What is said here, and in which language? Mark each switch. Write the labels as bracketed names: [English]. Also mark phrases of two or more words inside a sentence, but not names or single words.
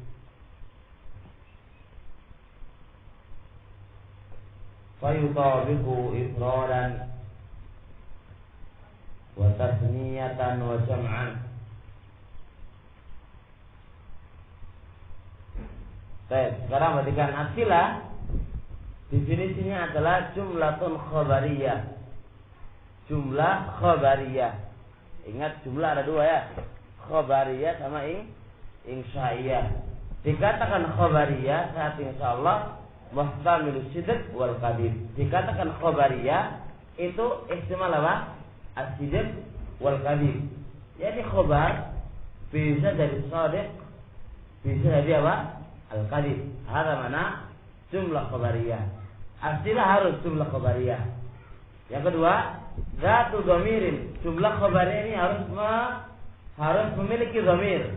[Arabic] Fayutabiqu ifradan wa tasniyatan wa jam'an. [Indonesian] Baik, sekarang perhatikan asilah. Definisinya adalah [Arabic] jumlatun khabariyah. Jumlah khabariyah. [Indonesian] Ingat jumlah ada dua ya, khabariyah sama insya'iyah. Dikatakan khabariyah saat [Arabic] insyaallah muhtamilus sidq wal kadhib. [Indonesian] Dikatakan khabariyah itu ihtimal apa? [Arabic] As-sidq wal kadhib. [Indonesian] Jadi khabar bisa dari shadiq, bisa dari apa? [Arabic] Al-kadhib. [Indonesian] Ada mana [Arabic] jumlah khabariyah. [Indonesian] Aslinya harus [Arabic] jumlah khabariyah. [Indonesian] Yang kedua, [Arabic] zatu dhamirin. Jumlah khabariyah [Indonesian] ini harus memiliki dhamir.